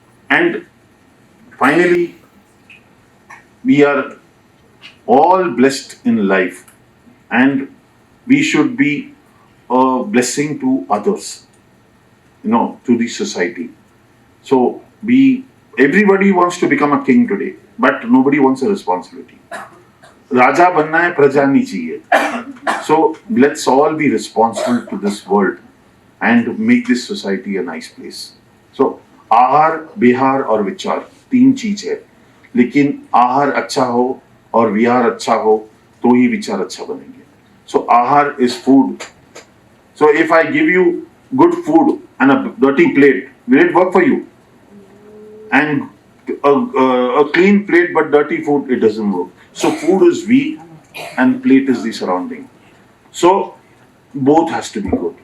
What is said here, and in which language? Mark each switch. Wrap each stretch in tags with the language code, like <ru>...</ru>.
<en>And finally, we are all blessed in life, and we should be a blessing to others, to the society. So everybody wants to become a king today, but nobody wants a responsibility.</en> <hi>Raja banna hai, praja nahi chahiye.</hi> <en>So let's all be responsible to this world and make this society a nice place.</en> <hi>So आहार, बिहार और विचार 3 चीज है, लेकिन आहार अच्छा हो और विहार अच्छा हो तो ही विचार अच्छा बनेंगे.</hi> <en>So आहार is food. So if I give you good food and a dirty plate, will it work for you? And a clean plate but dirty food, it doesn't work. So food is we and plate is the surrounding. So both has to be good.</en>